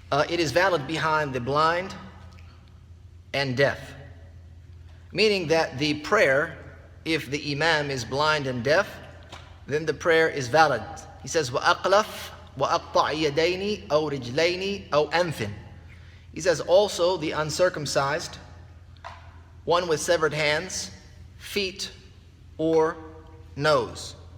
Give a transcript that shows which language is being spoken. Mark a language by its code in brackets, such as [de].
[en] It is valid behind the blind and deaf. Meaning that the prayer, if the Imam is blind and deaf, then the prayer is valid. He says, [ar] وَأَقْلَفْ وَأَقْطَعْ يَدَيْنِ أَوْ رِجْلَيْنِ أَوْ أَنْفٍ. [en] He says also the uncircumcised, one with severed hands, feet, or nose.